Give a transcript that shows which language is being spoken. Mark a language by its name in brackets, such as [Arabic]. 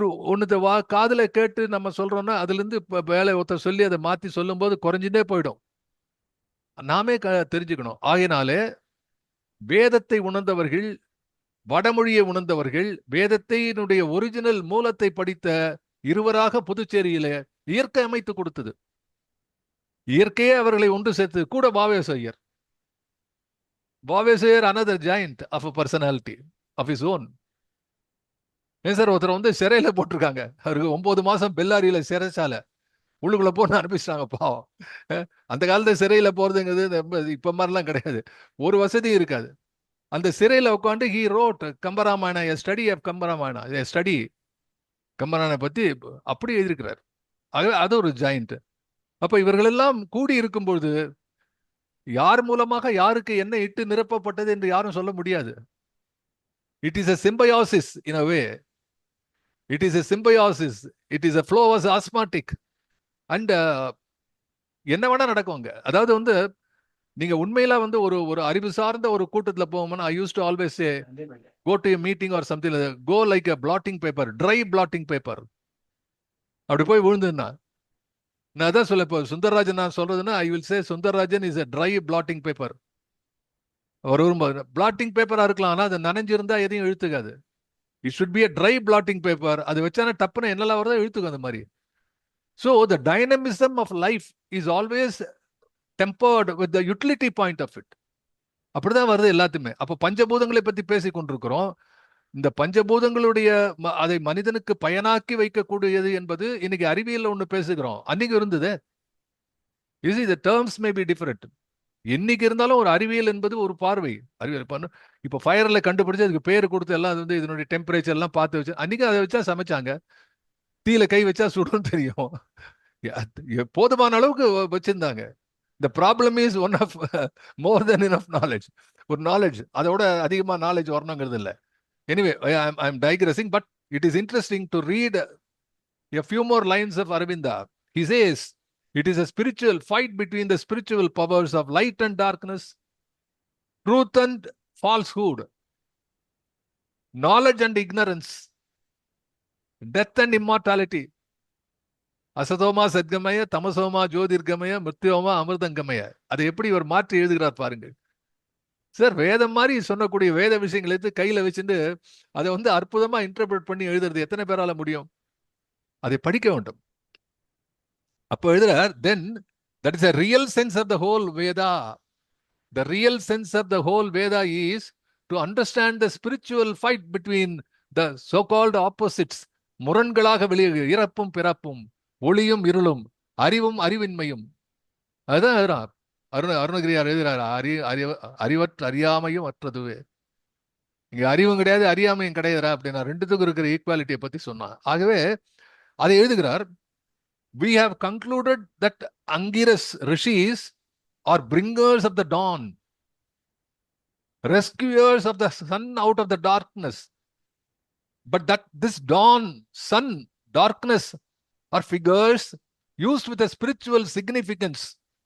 [Tamil] ஒன்னு காதுல கேட்டு நம்ம சொல்றோம்னா அதுல இருந்து வேலை ஒருத்தர் சொல்லி அதை மாத்தி சொல்லும் போது குறைஞ்சுட்டே போயிடும். நாமே தெரிஞ்சுக்கணும். ஆகையினாலே வேதத்தை உணர்ந்தவர்கள், வடமொழியை உணர்ந்தவர்கள், வேதத்தினுடைய ஒரிஜினல் மூலத்தை படித்த இருவராக புதுச்சேரியில இயற்கை அமைத்து கொடுத்தது. இயற்கையே அவர்களை ஒன்று சேர்த்து. [English] கூட வாவேசையர், another giant of a personality of his own. [Tamil] ஏன் சார், ஒருத்தர் வந்து சிறையில போட்டிருக்காங்க, அவருக்கு 9 மாசம் பெல்லாரியில சிறைச்சாலை, உள்ளுக்குள்ள போட்டு அனுப்பிச்சிட்டாங்க பாவம். அந்த காலத்துல சிறையில போறதுங்கிறது இப்ப மாதிரிலாம் கிடையாது, ஒரு வசதியும் இருக்காது. அந்த சிறையில உட்காந்து [English] he wrote [Tamil] கம்பராமாயண, [English] a study of [Tamil] கம்பராமாயண, [English] a study [Tamil] கம்பராமாயண பத்தி அப்படி எழுதியிருக்கிறார். அது ஒரு ஜாயிண்ட். அப்ப இவர்கள் எல்லாம் கூடி இருக்கும்பொழுது யார் மூலமாக யாருக்கு என்ன இட்டு நிரப்பப்பட்டது என்று யாரும் சொல்ல முடியாது. [English] It is a symbiosis in a way. It is a symbiosis. It is a flow as osmotic. [Tamil] And என்ன வேணா நடக்குவாங்க. அதாவது வந்து நீங்க உண்மையில வந்து ஒரு அறிவு சார்ந்த ஒரு கூட்டத்துல போவோம்னா, [English] I used to always say, go to a meeting or something like that, go like a blotting paper, dry blotting paper. [Tamil] அப்படி போய் விழுந்துன்னா, நான் அதான் சொல்ல, இப்போ சுந்தரராஜன் நான் சொல்றதுன்னா, [English] I will say [Tamil] Sundararajan [English] is a dry blotting paper. [Tamil] ஒரு பிளாட்டிங் பேப்பரா இருக்கலாம், ஆனா அது நனைஞ்சிருந்தா எதையும் இழுத்துக்காது. [English] It should be a dry blotting paper. [Tamil] அது வச்சானே டப்புன்னு என்னெல்லாம் வருதோ இழுத்துக்கும் அந்த மாதிரி. [English] So the dynamism of life is always tempered with the utility point of it. [Tamil] அப்படிதான் வருது எல்லாத்துமே. அப்போ பஞ்சபூதங்களை பத்தி பேசி கொண்டிருக்கிறோம். இந்த பஞ்சபூதங்களுடைய அதை மனிதனுக்கு பயனாக்கி வைக்கக்கூடியது என்பது இன்னைக்கு அறிவியல் ஒண்ணு பேசுகிறோம், அன்னைக்கு இருந்தது. [English] the terms may be different. [Tamil] இன்னைக்கு இருந்தாலும் ஒரு அறிவியல் என்பது ஒரு பார்வை. அறிவியல் பண்ணு இப்போ ஃபயர்ல கண்டுபிடிச்சு அதுக்கு பேர் கொடுத்து எல்லாம் வந்து இதனுடைய டெம்பரேச்சர் எல்லாம் பார்த்து வச்சு அன்னைக்கு அதை வச்சா சமைச்சாங்க. தீல கை வச்சா சுடும் தெரியும், போதுமான அளவுக்கு வச்சிருந்தாங்க. [English] The problem is one of more than enough knowledge. [Tamil] ஒரு நாலேஜ், அதோட அதிகமா நாலேஜ் வரணுங்கிறது இல்லை. [English] Anyway, I am digressing, but it is interesting to read a few more lines of Aravinda. He says, it is a spiritual fight between the spiritual powers of light and darkness, truth and falsehood, knowledge and ignorance, death and immortality. [Sanskrit] அசதோமா சத்கமய, தமசோமா ஜோதிர்கமய, மிருத்யோமா அமிர்தங்கமய. [Tamil] அதை எப்படி இவர் மாற்றி எழுதுகிறார் பாருங்கள் sir. வேதம் மாதிரி சொன்னக்கூடிய வேத விஷயங்களை எடுத்து கையில வச்சுட்டு அதை வந்து அற்புதமா இன்டர்பிரட் பண்ணி எழுதுறது எத்தனை பேரால முடியும்? அதை படிக்க வேண்டும். அப்போ எழுதுறார், [English] then that is a real sense of the whole Veda. The real sense of the whole Veda is to understand the spiritual fight between the so called opposites, [Tamil] முரண்களாக வெளியே, இறப்பும் பிறப்பும், ஒளியும் இருளும், அறிவும் அறிவின்மையும். அதுதான் எழுதுறான் அருணகிரியார் எழுதுறாரு. அறிவற்ற அறியாமையும் அற்றதுவே. இங்க அறிவும் கிடையாது, அறியாமையும் கிடையாதுரா அப்படின்னா, ரெண்டுத்துக்கும் இருக்கிற ஈக்குவாலிட்டியை பத்தி சொன்னான். ஆகவே அதை எழுதுகிறார். [English] We have concluded that Angiras rishis are bringers of the dawn, rescuers of the sun out of the darkness. But that this dawn, sun, darkness are figures used with a spiritual significance.